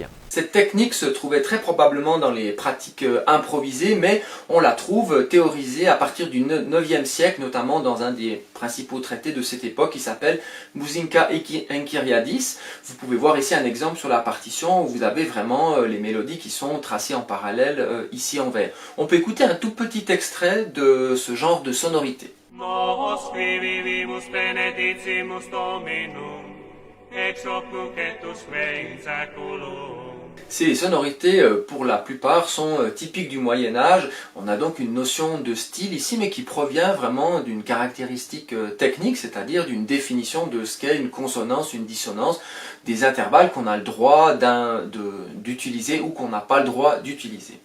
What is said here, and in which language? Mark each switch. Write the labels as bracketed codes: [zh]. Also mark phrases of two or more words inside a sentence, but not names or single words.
[fr] Cette technique se trouvait très probablement dans les pratiques improvisées, mais on la trouve théorisée à partir du 9e siècle, notamment dans un des principaux traités de cette époque qui s'appelle Musinka Enchiriadis. Vous pouvez voir ici un exemple sur la partition où vous avez vraiment les mélodies qui sont tracées en parallèle ici en vert. On peut écouter un tout petit extrait de ce genre de sonorité. [la] Nos qui vivimus benedicimus Dominum, ex hoc nunc et usque in saeculum. [fr] Ces sonorités, pour la plupart, sont typiques du Moyen-Âge. On a donc une notion de style ici, mais qui provient vraiment d'une caractéristique technique, c'est-à-dire d'une définition de ce qu'est une consonance, une dissonance, des intervalles qu'on a le droit d'utiliser ou qu'on n'a pas le droit d'utiliser.